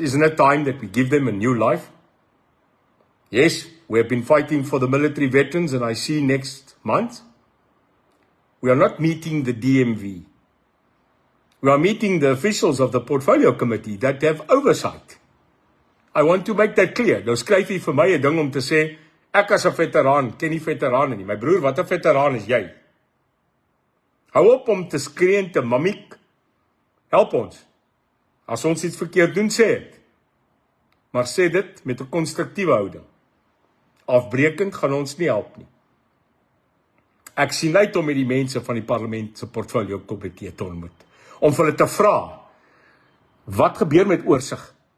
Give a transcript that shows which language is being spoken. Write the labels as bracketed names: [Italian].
[English] Isn't it time that we give them a new life? Yes, we have been fighting for the military veterans, and I see next month, we are not meeting the DMV. We are meeting the officials of the Portfolio Committee that have oversight. I want to make that clear. [Afrikaans] Nou skryf jy vir my 'n ding om te sê, ek as 'n veteraan, ken nie veterane nie. My broer, wat 'n veteraan is jy? Hou op om te skree en te mimiek. Help ons. As ons iets verkeerd doen, sê het. Maar sê dit met 'n konstruktiewe houding. Afbrekend gaan ons nie help nie. Ek sien uit om met die mense van die parlement se Portfolio Komitee te ontmoet. Om vir hulle te vra, wat gebeur met oorsig?